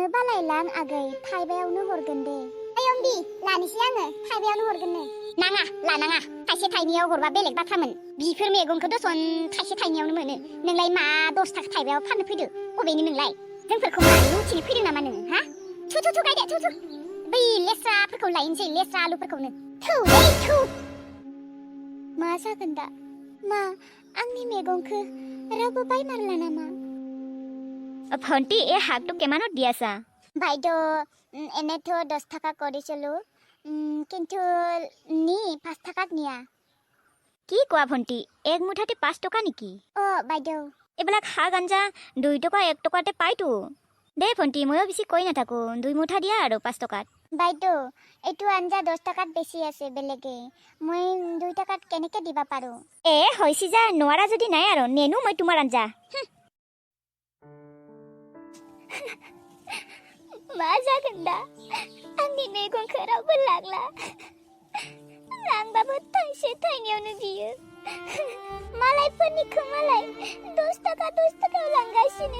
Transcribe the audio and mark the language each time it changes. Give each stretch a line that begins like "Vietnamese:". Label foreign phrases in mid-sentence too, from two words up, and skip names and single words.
Bodo: बालाय लां आगै थाइबायावनो हरगोन दे अम्बि लानोसै आङो थाइबायावनो हरगोननो नाङा लानाङा थाइसे थाइनैयाव हरबा बेलेग बाथ्रामोन बिफोर मैगंखौ दसन थाइसे थाइनैयावनो मोनो नोंलाय मा 10 थाखा थाइबायाव फाननो फैदो अबेनि नोंलाय जोंफोरखौ मानो उथिनो फैदों नामा नोङो हा थु गायदे थु बै लेस्राफोरखौ लायनोसै लेस्रा आलुफोरखौनो थु मा जागोन दा मा आंनि मैगंखौ रावबो बायमारला नामा
Assamese: ভণ্টি এই শাকটো কিমানত দি আছা বাইদেউ এনেতো 10 টাকা কৰিছিলো কিন্তু নি 5 টাকাত নিয়া কি কোৱা ভণ্টি এক মুঠাতে 5 টকা নেকি বাইদেউ এইবিলাক শাক আঞ্জা 2 টকা 1 টকাতে পাইতো দে ভণ্টি ময়ো বেছি কৈ নাথাকো 2 মুঠা দিয়া আৰু 5 টকাত বাইদেউ এইটো আঞ্জা 10 টাকাত বেছি আছে বেলেগে মই 2 টাকাত কেনেকে দিবা পাৰো হৈছি যা নোৱাৰা যদি নাই আৰু নেনো মই তোমাৰ আঞ্জা
Bodo: मा जागोन दा आंनि मैगंखौ रावबो लांला लांबाबो थाइसे थाइनैयावनो बियो मालायफोरनिखौ मालाय 10 टाकायाव लांगासिनो